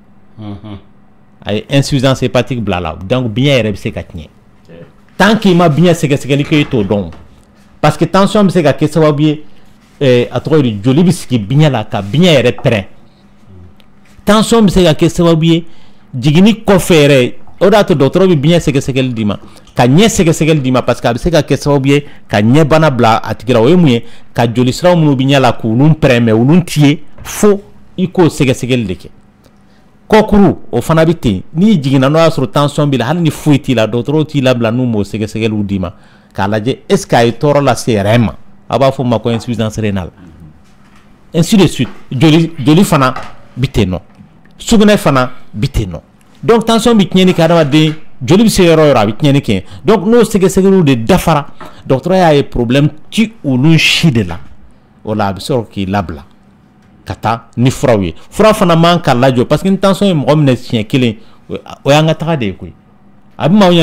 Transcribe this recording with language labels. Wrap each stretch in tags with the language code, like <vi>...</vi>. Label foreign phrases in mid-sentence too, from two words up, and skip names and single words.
<bm>a ye</bm> <fr>insuffisance hépatique</fr> <bm>bila la donc biɲɛ yɛrɛ bɛ se ka tiɲɛ</bm> <fr>tant que</fr> <bm>i ma biɲɛ sɛgɛsɛgɛli kɛ i t'o dɔn</bm> <fr>parce que</fr> <bm>tension bɛ se ka kɛ sababu ye a tɔgɔ ye di joli bɛ sigi biɲɛ la ka biɲɛ yɛrɛ pɛrɛn tension bɛ se ka kɛ sababu ye jiginni kɔfɛ yɛrɛ o de y'a to dɔgɔtɔrɔ bɛ biɲɛ sɛgɛsɛgɛli d'i ma ka ɲɛ sɛgɛsɛgɛli d'i ma</bm> <fr>parce que</fr> <bm>a bɛ se ka kɛ sababu ye ka ɲɛbana bila a tigi la o ye mun ye ka joli siraw minnu bɛ ɲɛ la k'olu pɛrɛn mais olu t'i ye fo i k'o sɛgɛsɛgɛli de kɛ kɔkuru o fana bɛ ten n'i jiginna n'o y'a sɔrɔ tension b'i la hali ni foyi t'i la dɔgɔtɔrɔw t'i labila n'u m'o sɛgɛsɛgɛliw d'i ma k'a lajɛ</bm> <fr>est ce que</fr> <bm>a ye tɔɔrɔ lase yɛrɛ ma a b'a fɔ o ma ko</bm> <fr>insuffisance rénale ainsi de suite</fr> <bm>joli fana biteno sugune fana biteno donc tension bi tiɲɛni kɛ adamaden joli bɛ se yɔrɔ yɔrɔ a bɛ tiɲɛni kɛ donc n'o sɛgɛsɛgɛliw de dafara dɔgɔtɔrɔ y'a ye problème ti olu si de la o la a bɛ sɔrɔ k'i labila ka taa ni furaw ye fura fana man ka lajɔ</bm> <fr>parce que</fr> <bm>ni tension ye mɔgɔ minɛ siɲɛ kelen o y'an ka taga de ye koyi a bɛ maaw</bm>